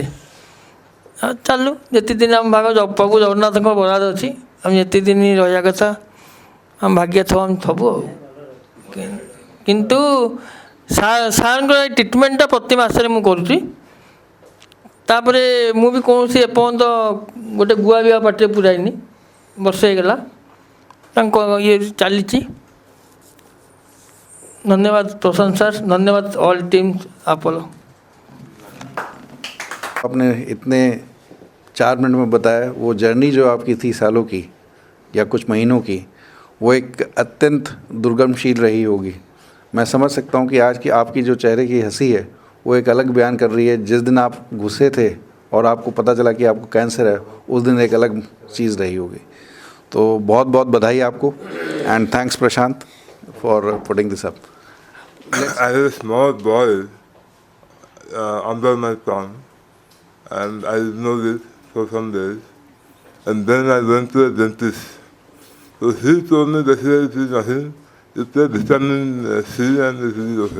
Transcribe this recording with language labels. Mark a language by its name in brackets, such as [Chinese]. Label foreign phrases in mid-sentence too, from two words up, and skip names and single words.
[Odia] ଆଉ ଚାଲୁ, ଯେତିକି ଦିନ ଆମ ଭାଗ ପ୍ରଭୁ ଜଗନ୍ନାଥଙ୍କ ବରାଦ ଅଛି, ଆମେ ଯେତିକି ଦିନ ରହିବା କଥା ଆମ ଭାଗ୍ୟ ଥବ, ଆମେ ଥବୁ। ଆଉ କିନ୍ତୁ ସାର୍ଙ୍କର ଏଇ ଟ୍ରିଟମେଣ୍ଟଟା ପ୍ରତି ମାସରେ ମୁଁ କରୁଛି। ତାପରେ ମୁଁ ବି କୌଣସି ଏପର୍ଯ୍ୟନ୍ତ ଗୋଟେ ଗୁଆ ବି ପାଟିରେ ପୁରାଇନି। ବର୍ଷେ ହେଇଗଲା ତାଙ୍କ ଇଏ ଚାଲିଛି। [Hindi] धन्यवाद प्रशांत सर, धन्यवाद [English] all team [Hindi] अपोलो। आपने इतने 4 मिनट में बताया वो जर्नी जो आपकी थी सालों की या कुछ महीनों की, वो एक अत्यंत दुर्गमशील रही होगी। मैं समझ सकता हूँ कि आज की आपकी जो चेहरे की हंसी है वो एक अलग बयान कर रही है। जिस दिन आप घुसे थे और आपको पता चला कि आपको कैंसर है, उस दिन एक अलग चीज़ रही होगी। तो बहुत बहुत बधाई आपको, [English] and thanks [Hindi] प्रशांत [English] for putting this up. I was a small boy under my thumb, and I didn't know this for some days. And then I went to a dentist. So he told me that there is nothing. It's a vitamin C and it is okay.